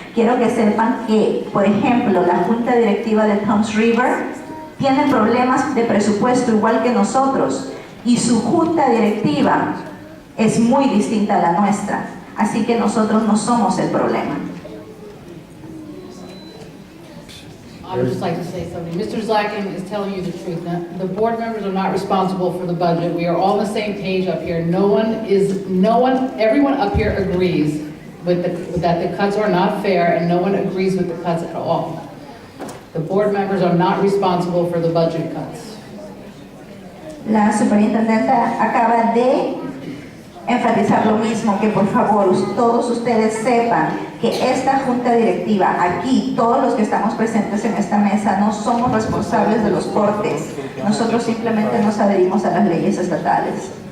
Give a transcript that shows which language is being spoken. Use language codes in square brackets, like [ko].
[es] Quiero que sepan que, por ejemplo, la junta directiva de Toms River tiene problemas de presupuesto igual que nosotros y su junta directiva es muy distinta a la nuestra, así que nosotros no somos el problema. [en] I would just like to say something. Mr. Zlakin is telling you the truth. Now, the board members are not responsible for the budget. We are all on the same page up here. Everyone up here agrees that the cuts are not fair, and no one agrees with the cuts at all. The board members are not responsible for the budget cuts. [es] La superintendenta acaba de enfatizar lo mismo, que por favor todos ustedes sepan que esta junta directiva, aquí todos los que estamos presentes en esta mesa no somos responsables de los cortes, nosotros simplemente nos adherimos a las leyes estatales.